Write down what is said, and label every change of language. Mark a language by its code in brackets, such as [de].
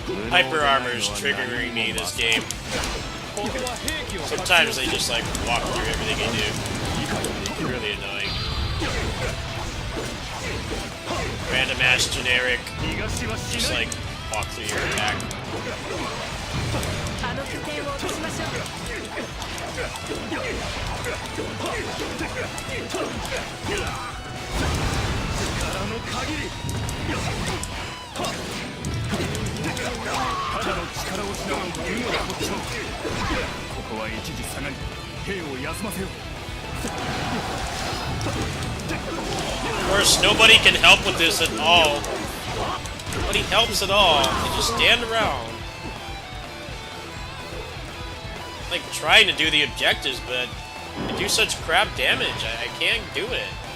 [en] Hyper armor's triggering me this game. Sometimes they just like walk through everything you do. It's really annoying. Random ass generic, just like walk through your attack. [ja] あの拠点を落としましょう。力の限り。ただの力を失う軍の特徴。ここは一時下がり、兵を休ませよう。 [en] Of course, nobody can help with this at all. Nobody helps at all. They just stand around. Like trying to do the objectives, but they do such crap damage. I can't do it.